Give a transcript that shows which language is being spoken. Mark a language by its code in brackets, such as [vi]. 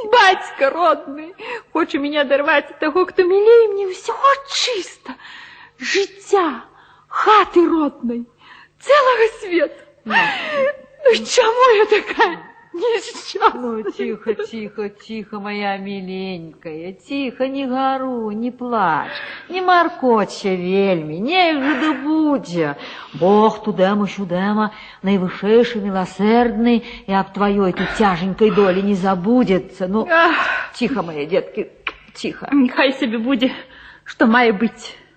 [be] Бацька родны хоча меня дарваць ад таго, хто мілей мне ўсяго чыста. Жыцця, хаты роднай, цэлага свету. [ru] Ну, чаму я такая несчастная? Ну, тихо, тихо, тихо, моя миленькая, тихо, не гору, не плачь, не маркоться вельми, негде будзе. Бог тудэму-сюдэму, найвышэйшы, милосердный, и об твоей тут тяженькой доле не забудется. Ну, тихо, мои детки, тихо. [be] Хай себе будзе, што мае быць.